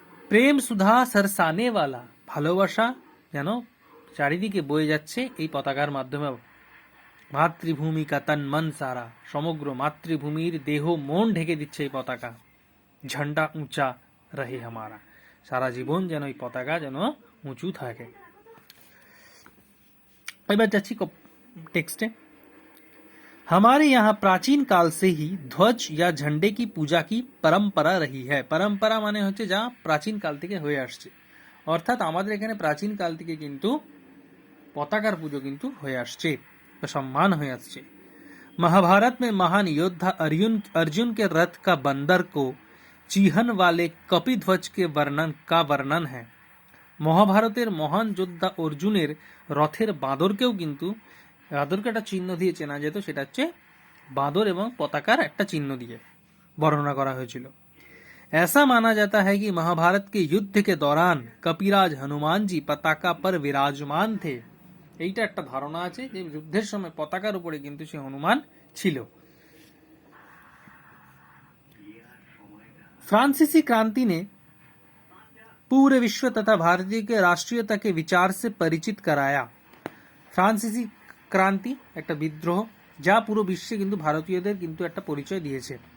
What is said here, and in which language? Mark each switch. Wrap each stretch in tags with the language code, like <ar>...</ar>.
<hi>প্রেম সুধা সরসানে वाला,</hi> <bn>ভালোবাসা যেন চারিদিকে বয়ে যাচ্ছে এই পতাকার মাধ্যমে।</bn> <hi>মাতৃভূমি কা তন মন সারা,</hi> <bn>সমগ্র মাতৃভূমির দেহ মন ঢেকে দিচ্ছে এই পতাকা।</bn> <hi>ঝান্ডা উঁচা রহে হামারা,</hi> <bn>সারা জীবন যেন এই পতাকা যেন উঁচু থাকে। এবার যাচ্ছি টেক্সটে।</bn> <hi>हमारे यहाँ प्राचीन काल से ही ध्वज या झंडे की पूजा की परंपरा रही है।</hi> <bn>परंपरा মানে হচ্ছে যা প্রাচীন কাল থেকে হয়ে আসছে, অর্থাৎ আমাদের এখানে প্রাচীন কাল থেকে কিন্তু পতাকার পুজো কিন্তু হয়ে আসছে,</bn> <hi>सम्मान हो</hi> <bn>আসছে।</bn> <hi>महाभारत में महान योद्धा अर्जुन के रथ का बंदर को चिहन वाले कपिध्वज के वर्णन है।</hi> <bn>মহাভারতের মহান যোদ্ধা অর্জুনের রথের বাঁদরকেও কিন্তু বাঁদরকে একটা চিহ্ন দিয়ে চেনা যেত, সেটা হচ্ছে বাঁদর এবং পতাকার একটা চিহ্ন দিয়ে বর্ণনা করা হয়েছিল।</bn> <hi>ऐसा माना जाता है कि महाभारत के युद्ध के दौरान कपिराज हनुमान जी पताका पर विराजमान थे।</hi> <bn>এইটা একটা ধারণা আছে যে যুদ্ধের সময় পতাকার উপরে কিন্তু সে হনুমান ছিল।</bn> <hi>फ्रांसीसी क्रांति ने पूरे विश्व तथा भारतीय के राष्ट्रीयता के विचार से परिचित कराया।</hi> <bn>फ्रांसीसी क्रांति একটা বিদ্রোহ, যা পুরো বিশ্বে কিন্তু ভারতীয়দের কিন্তু একটা পরিচয় দিয়েছে।</bn>